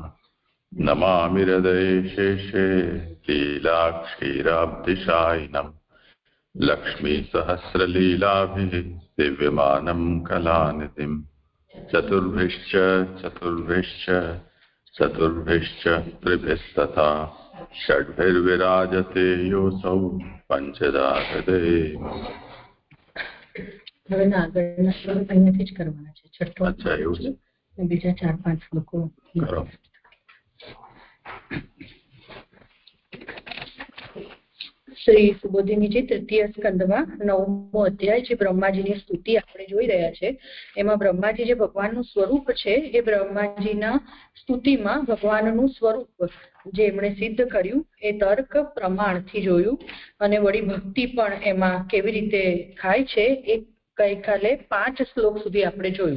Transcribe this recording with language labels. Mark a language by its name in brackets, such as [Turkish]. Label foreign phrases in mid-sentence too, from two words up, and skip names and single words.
[Sanskrit] नमामि हृदये शेषे लीलाक्षीराब्धिशायिनम् लक्ष्मीसहस्रलीलाभिः दिव्यमानं कलानिधिम्। चतुर्भिश्च त्रिभिस्तथा षड्भिर्विराजते योऽसौ पञ्चदा हृदये। [Gujarati] હવે ના આગળના શ્લોક અહીંયાથી જ કરવાના છે. છઠ્ઠો અચ્છા એવું છે. બીજા 4-5 શ્લોકો કરો. શ્રી સુબોધિનીજી તૃતીય સ્કંદમાં 9મો અધ્યાય જે બ્રહ્માજીની સ્તુતિ આપણે જોઈ રહ્યા છે એમાં બ્રહ્માજી જે ભગવાનનું સ્વરૂપ છે એ બ્રહ્માજીના સ્તુતિમાં ભગવાનનું સ્વરૂપ જે એમણે સિદ્ધ કર્યું એ તર્ક પ્રમાણથી જોયું અને વળી ભક્તિ પણ એમાં કેવી રીતે થાય છે એ ગઈકાલે 5 શ્લોક સુધી આપણે જોયું.